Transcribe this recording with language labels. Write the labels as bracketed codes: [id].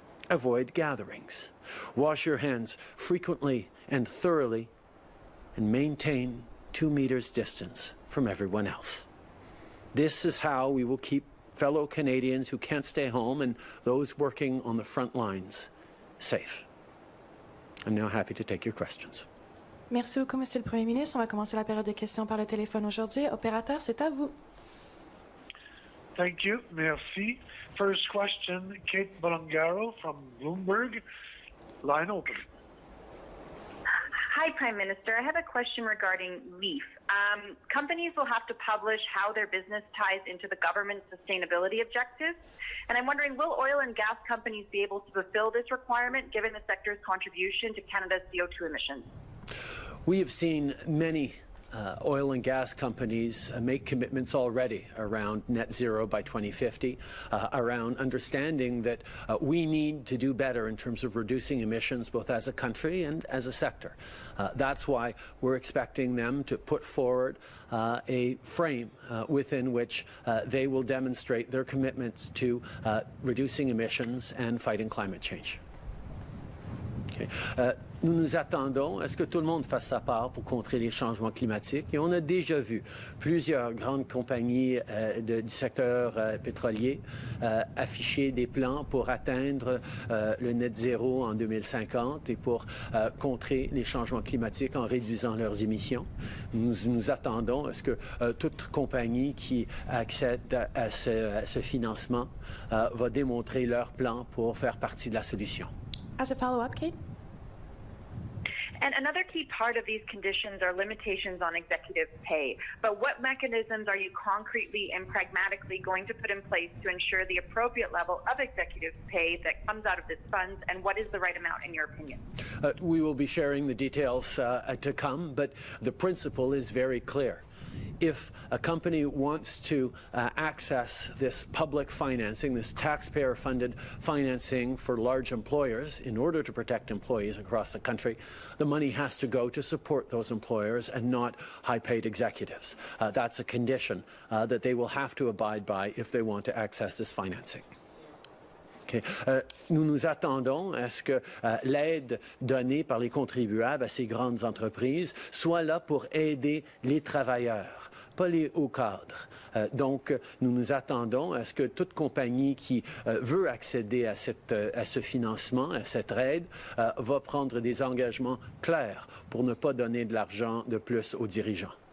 [en] Avoid gatherings. Wash your hands frequently and thoroughly, and maintain 2 meters distance from everyone else. This is how we will keep fellow Canadians who can't stay home and those working on the front lines safe. I'm now happy to take your questions. [fr] Merci beaucoup, Monsieur le Premier ministre. On va commencer la période de questions par le téléphone aujourd'hui. Opérateur, c'est à vous. [en] Thank you. Merci. First question, Kate Bolongaro from Bloomberg. Line open. Hi, Prime Minister. I have a question regarding LEAF. Companies will have to publish how their business ties into the government's sustainability objectives. And I'm wondering, will oil and gas companies be able to fulfill this requirement given the sector's contribution to Canada's CO2 emissions? We have seen many oil and gas companies make commitments already around net zero by 2050, around understanding that we need to do better in terms of reducing emissions both as a country and as a sector. That's why we're expecting them to put forward a frame within which they will demonstrate their commitments to reducing emissions and fighting climate change. OK. [fr] Nous nous attendons à ce que tout le monde fasse sa part pour contrer les changements climatiques. Et on a déjà vu plusieurs grandes compagnies du secteur pétrolier afficher des plans pour atteindre le net zéro en 2050 et pour contrer les changements climatiques en réduisant leurs émissions. Nous nous attendons à ce que toute compagnie qui accède à ce financement va démontrer leur plan pour faire partie de la solution. [en] As a follow-up, Kate? And another key part of these conditions are limitations on executive pay. But what mechanisms are you concretely and pragmatically going to put in place to ensure the appropriate level of executive pay that comes out of this fund, and what is the right amount in your opinion? We will be sharing the details to come, but the principle is very clear. If a company wants to access this public financing, this taxpayer-funded financing for large employers in order to protect employees across the country, the money has to go to support those employers and not high-paid executives. That's a condition that they will have to abide by if they want to access this financing. Okay. [fr] Nous nous attendons à ce que l'aide donnée par les contribuables à ces grandes entreprises soit là pour aider les travailleurs, pas les hauts cadres. Donc, nous nous attendons à ce que toute compagnie qui veut accéder à ce financement, à cette aide, va prendre des engagements clairs pour ne pas donner de l'argent de plus aux dirigeants.